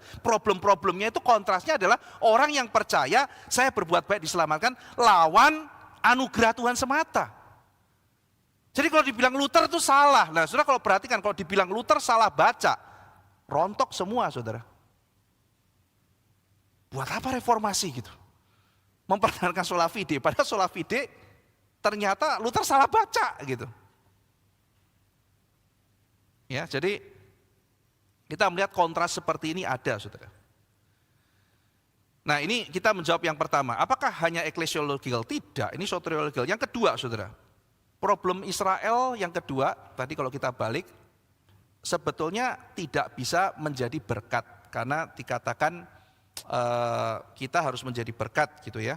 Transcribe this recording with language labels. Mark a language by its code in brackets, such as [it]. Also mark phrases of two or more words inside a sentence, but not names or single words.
[id] Problem-problemnya itu kontrasnya adalah orang yang percaya saya berbuat baik diselamatkan lawan anugerah Tuhan semata. Jadi kalau dibilang Luther itu salah. Nah saudara kalau perhatikan kalau dibilang Luther salah baca, rontok semua saudara. Buat apa reformasi gitu? Mempertahankan [la] sola fide, [id] padahal [la] sola fide [id] ternyata Luther salah baca gitu. Ya, jadi kita melihat kontras seperti ini ada saudara. Nah ini kita menjawab yang pertama, apakah hanya eklesiological? Tidak, ini soteriological. Yang kedua saudara, problem Israel yang kedua, tadi kalau kita balik, sebetulnya tidak bisa menjadi berkat, karena dikatakan kita harus menjadi berkat gitu ya.